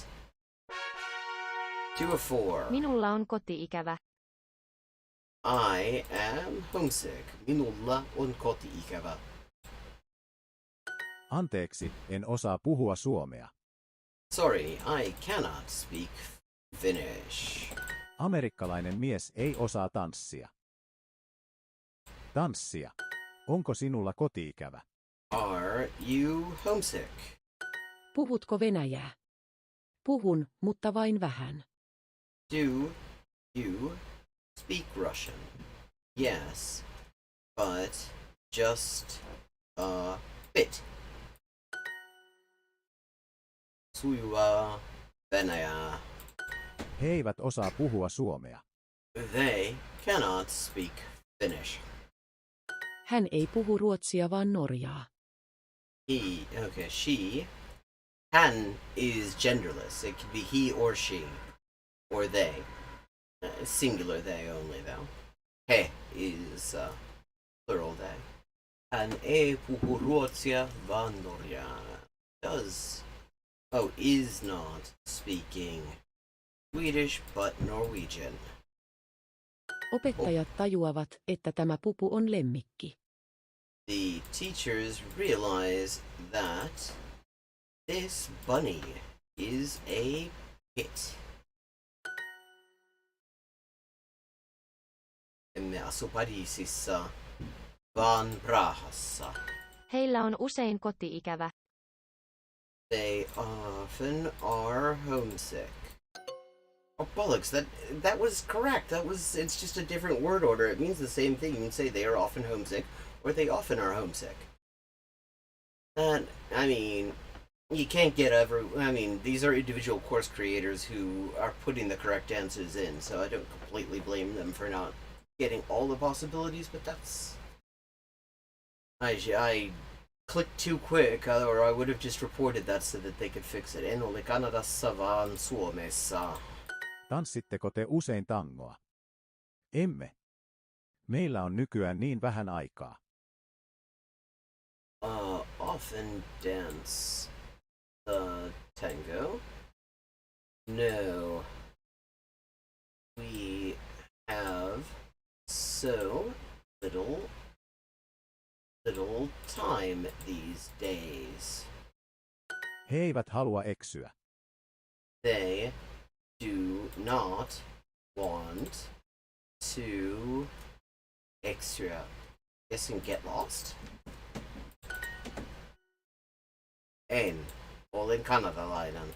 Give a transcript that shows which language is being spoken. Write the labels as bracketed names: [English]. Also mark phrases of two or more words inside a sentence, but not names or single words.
[English] 2 of 4. [Finnish] Minulla on koti-ikävä. [English] I am homesick. [Finnish] Minulla on koti-ikävä. Anteeksi, en osaa puhua suomea. [English] Sorry, I cannot speak Finnish. [Finnish] Amerikkalainen mies ei osaa tanssia. Tanssia. Onko sinulla koti-ikävä? [English] Are you homesick? [Finnish] Puhutko venäjää? Puhun, mutta vain vähän. [English] Do you speak Russian? Yes, but just a bit. [Finnish] Sujuvaa venäjää. He eivät osaa puhua suomea. [English] They cannot speak Finnish. [Finnish] Hän ei puhu ruotsia vaan norjaa. [English] She. Hän is genderless. It could be he or she. Or they. Singular they only, though. He is plural they. [Finnish] Hän ei puhu ruotsia vaan norjaa. [English] Is not speaking Swedish but Norwegian. [Finnish] Opettajat tajuavat, että tämä pupu on lemmikki. [English] The teachers realize that this bunny is a pet. [Finnish] Emme asu Pariisissa, vaan Prahassa. Heillä on usein koti-ikävä. [English] They often are homesick. Oh bollocks! That was correct. It's just a different word order. It means the same thing. You can say they are often homesick, or they often are homesick. And I mean, you can't get these are individual course creators who are putting the correct answers in, so I don't completely blame them for not getting all the possibilities. But that's I clicked too quick, or I would have just reported that so that they could fix it. [Finnish] En ole Kanadassa vaan Suomessa. Tanssitteko te usein tangoa? Emme. Meillä on nykyään niin vähän aikaa. [English] Often dance the tango? No. We have so little time these days. He eivät halua eksyä. They do not want to extra. Guess and get lost. [Finnish] Olen kanadalainen.